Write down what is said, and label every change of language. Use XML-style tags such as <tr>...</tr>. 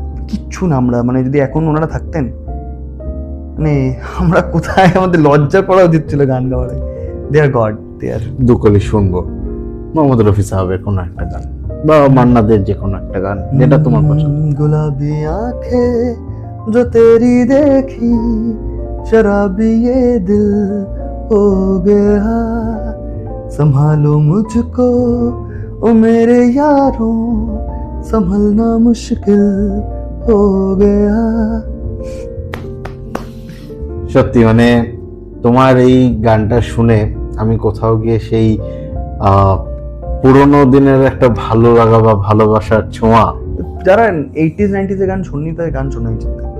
<bn>কিচ্ছু না আমরা, মানে যদি এখন ওনারা থাকতেন, মানে আমরা কোথায়, আমাদের লজ্জা করা উচিত ছিল গান গাওয়ার।</bn> <en>They are God, they are.</en> <bn>দুকলি শুনবো মোহাম্মদ রফি সাহেবের কোনো একটা গান বা মান্নাদের যে কোনো একটা গান যেটা তোমার পছন্দ।</bn> <hi>গুলাবি আঁখে जो तेरी देखी, शराबी ये दिल हो गया, संभालो मुझको ओ मेरे यारों, संभलना मुश्किल हो गया।</hi> <bn>সত্যি মানে তোমার এই গানটা শুনে আমি কোথাও গিয়ে সেই পুরোনো দিনের একটা ভালো লাগা বা ভালোবাসার ছোঁয়া। যারা 80s 90s এর গান শুননি তাদের গান শোনা উচিত।</bn>